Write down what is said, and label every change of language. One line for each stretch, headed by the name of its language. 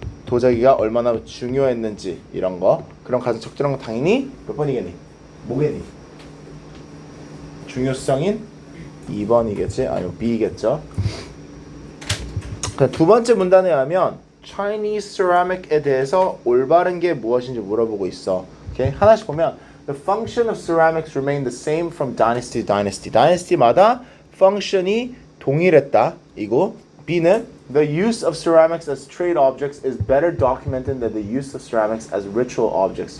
Korean: 도자기가 얼마나 중요했는지 이런 거. 그럼 가장 적절한 건 당연히 몇 번이겠니? 뭐겠니? 중요성인 2번이겠지? 아니면 B겠죠? 두 번째 문단에 하면 Chinese ceramic에 대해서 올바른 게 무엇인지 물어보고 있어. 오케이? 하나씩 보면
English: The function of ceramics remained the same from dynasty to dynasty.
Korean: dynasty마다 function이 동일했다. 이고 B는
English: The use of ceramics as trade objects is better documented than the use of ceramics as ritual objects.